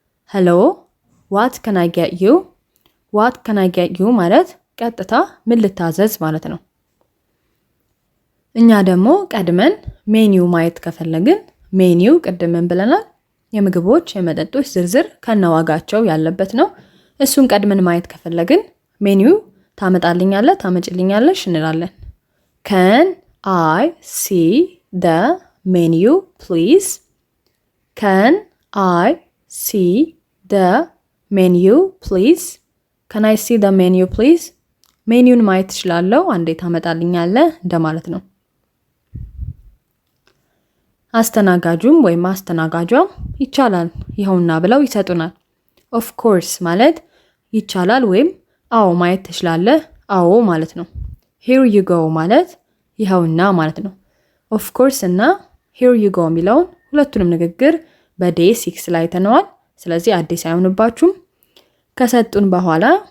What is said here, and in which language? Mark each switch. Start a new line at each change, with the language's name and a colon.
English: hello what can I get you?
Amharic: what can I get you ማለት ቀጥታ ምን ልታዘዝ ማለት ነው። እኛ ደግሞ ቀድመን ሜኒው ማየት ከፈለግን ሜኒው ቅድምን ብለናል። የምግቦች የመጠጦች ዝርዝር ከነዋጋቸው ያለበት ነው። እሱን ቀድመን ማየት ከፈለግን ሜኒው ታመጭልኛለሽ እንላለን።
English: can I see the menu please? can I see the menu please? can I see the menu please?
Amharic: ሜኒውን ማየት እችላለሁ አንዴ ታመጣልኛለህ እንደማለት ነው። አስተናጋጁም ወይም አስተናጋጇ ይቻላል ይኸውና ብለው ይሰጡናል።
English: of course
Amharic: ማለት ይቻላል ወይም አዎ ማየት ትችላለህ አዎ ማለት ነው።
English: here you go
Amharic: ማለት ይኸውና ማለት ነው። of course እና here you go የሚለውን ሁለቱንም ንግግር በday 6 ላይ ተነዋል። ስለዚህ አዲስ አይሆንባችሁም። ከሰጡን በኋላ